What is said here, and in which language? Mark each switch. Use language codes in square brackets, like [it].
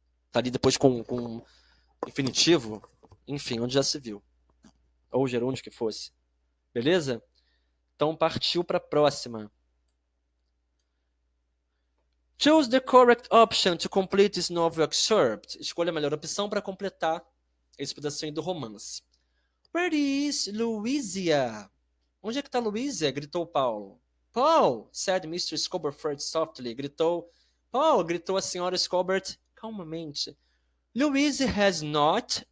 [pt] Tá ali depois com infinitivo. Enfim, onde já se viu. Ou gerúndio que fosse. Beleza? Então partiu para a próxima. [en] Choose the correct option to complete this novel excerpt. [pt] Escolha a melhor opção para completar esse pedacinho do romance. [en] Where is Louisia? [pt] Onde é que está Louisia? Gritou Paulo. [en] Paul, said Mr. Scoberford softly. [pt] Paul, gritou a senhora Scobert calmamente. [en] Louise has not.